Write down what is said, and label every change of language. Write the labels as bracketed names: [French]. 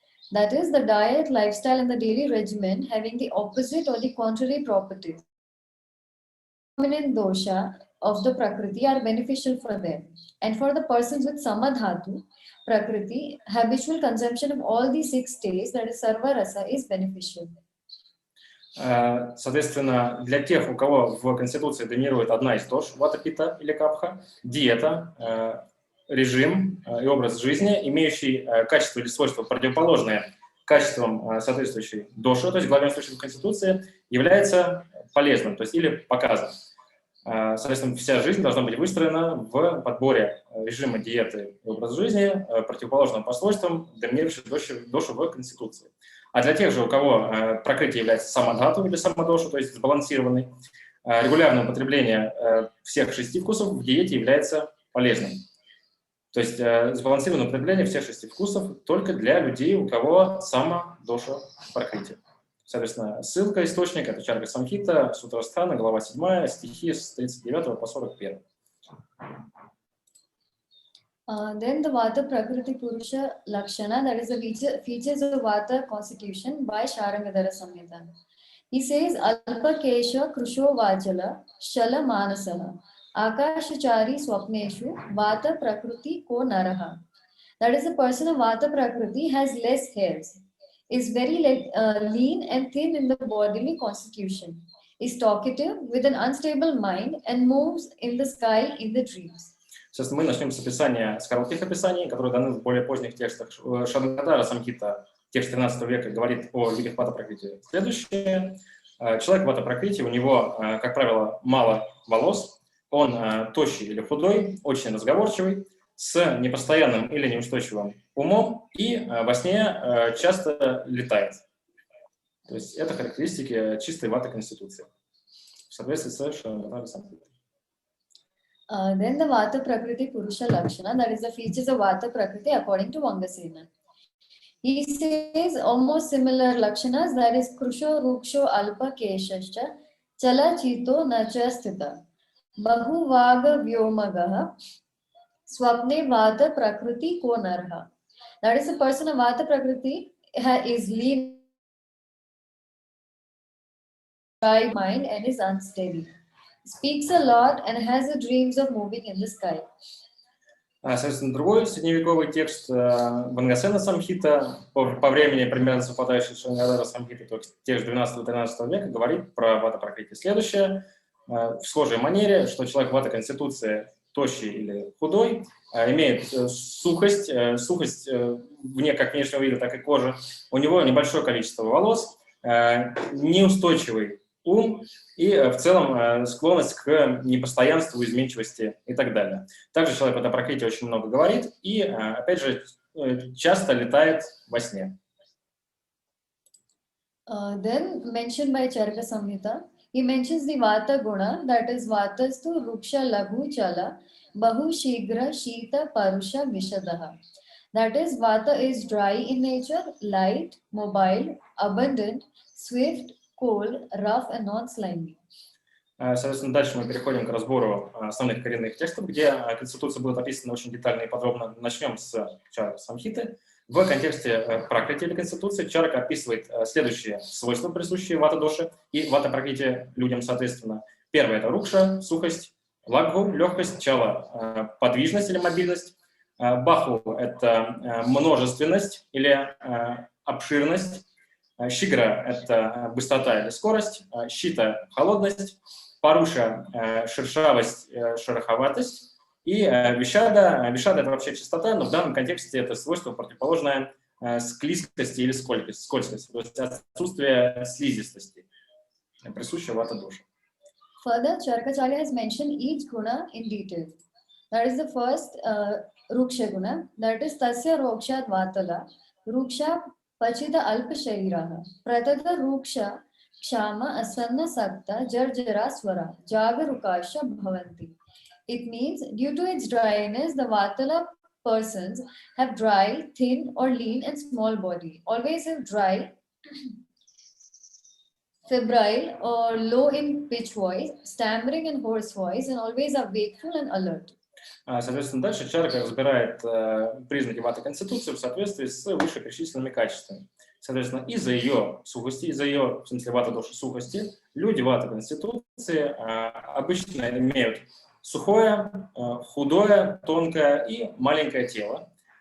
[English] That is, the diet, lifestyle and the daily regimen having the opposite or the contrary properties. Dominant dosha of the Prakriti are beneficial for them. And for the persons with Samadhatu, Prakriti, habitual consumption of all these 6 states, that is Sarvarasa, is beneficial. [Russian] Соответственно, для тех, у кого в конституции доминирует одна из дош, вата, питта или капха, диета, режим и образ жизни, имеющий качество или свойства противоположные качествам соответствующей доши, то есть главенствующей в Конституции, является полезным, то есть или показан. Соответственно, вся жизнь должна быть выстроена в подборе режима диеты и образа жизни, противоположным по свойствам доминирующей доши в Конституции. А для тех же, у кого пракрити является самадхату или самодошу, то есть сбалансированный, регулярное употребление всех 6 вкусов в диете является полезным. То есть сбалансированное употребление всех 6 вкусов только для людей, у кого самодоша пракрити. Соответственно, ссылка, источник – это Чарка Самхита, Сутрасthана, глава 7, стихи с 39 по 41. [English] Then the Vata Prakriti Purusha Lakshana, that is the features of Vata constitution by Sharangadhara Samhita. He says, [Sanskrit] Alpa Kesha Krusho Vajala Shala Manasaha Akashachari Swapneshu Vata Prakriti Ko Naraha. [English] That is, a person of Vata Prakriti has less hairs, is very lean and thin in the bodily constitution, is talkative with an unstable mind and moves in the sky in the dreams. [Russian] Сейчас мы начнем с описания, с коротких описаний, которые даны в более поздних текстах. Шарангадхара Самхита, текст 13 века, говорит о людях Вата Пракрити. Следующее. Человек Вата Пракрити, у него, как правило, мало волос, он тощий или худой, очень разговорчивый, с непостоянным или неустойчивым умом и во сне часто летает. То есть это характеристики чистой Вата Конституции в соответствии с Шарангадхара Самхитой. [English] Then the Vata Prakriti Purusha Lakshana, that is the features of Vata Prakriti according to Vangasena. He says almost similar Lakshanas, that is [Sanskrit] Krusho, Ruksho, Alpa, Keshascha, Chala, Chito, Nacha, Sthita, Bahu, Vaga, Vyomagaha, Swapne, Vata Prakriti, Ko Narha. [English] That is, a person of Vata Prakriti is lean, dry mind and is unsteady. Speaks a lot and has the dreams of moving in the sky. [Russian] Соответственно, другой средневековый текст Вангасена Самхита, по времени примерно совпадающий с Шарангадхара Самхитой, то есть текст 12-13 века, говорит про Вата Пракрити следующее, в схожей манере, что человек Вата Конституции, тощий или худой, имеет сухость вне как внешнего вида, так и кожи, у него небольшое количество волос, неустойчивый ум и в целом склонность к непостоянству, изменчивости и так далее. Также человек Вата Пракрити очень много говорит и, опять же, часто летает во сне. [English] Then mentioned by Charaka Samhita, he mentions the Vata Guna, that is [Sanskrit] Vatastu Ruksha Laghu Chala Bahu Shigra Shita Parusha Vishadaha. [English] That is, Vata is dry in nature, light, mobile, abundant, swift, cold, rough and non-slimy. [Russian] Соответственно, дальше мы переходим к разбору основных коренных текстов, где Конституция будет описана очень детально и подробно. Начнем с Чарка Самхиты. В контексте Пракрити или Конституции Чарка описывает следующие свойства, присущие Вата-доши и Вата-пракрити людям, соответственно. Первое – это рукша, сухость, лагху, легкость, чала, подвижность или мобильность, баху – это множественность или обширность, шигра – это быстрота или скорость, щита – холодность, паруша – шершавость, шероховатость, и вишада – это вообще чистота, но в данном контексте это свойство противоположное склизкости или скользкости, то есть отсутствие слизистости, присущее Вата-доши. [English] Further, Charkacharya has mentioned each guna in detail. That is the first Ruksha guna, that is [Sanskrit] Tasya Rokshat Vatala, Ruksha Pachita Alpa Shariraha, Pratata Ruksha Kshama Asanna Sakta Jarjara Swara, Jaga Rukasha Bhavanti. [English] It means due to its dryness, the Vatala persons have dry, thin or lean and small body, always have dry, febrile or low in pitch voice, stammering and hoarse voice, and always are wakeful and alert. [Russian] Соответственно, дальше Чарка разбирает признаки Ваты Конституции в соответствии с вышеперечисленными качествами. Соответственно, из-за ее сухости, из-за ее, в смысле, Вата-доши сухости, люди Ваты Конституции обычно имеют сухое, худое, тонкое и маленькое тело.